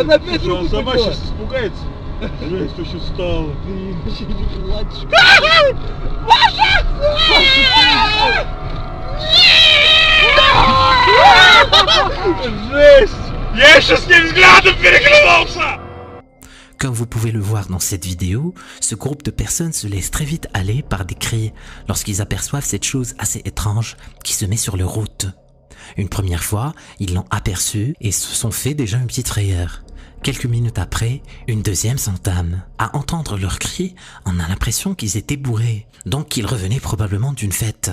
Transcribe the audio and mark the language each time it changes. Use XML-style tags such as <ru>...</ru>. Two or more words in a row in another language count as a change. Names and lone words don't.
<ru>Она опять руку сама сейчас испугается. Жесть, что сейчас стало? Жесть! Я сейчас с ним взглядом переглянулся!</ru> <fr>Comme vous pouvez le voir dans cette vidéo, ce groupe de personnes se laisse très vite aller par des cris lorsqu'ils aperçoivent cette chose assez étrange qui se met sur leur route. Une première fois, ils l'ont aperçu et se sont fait déjà une petite frayeur. Quelques minutes après, une deuxième s'entame. À entendre leurs cris, on a l'impression qu'ils étaient bourrés, donc qu'ils revenaient probablement d'une fête.</fr>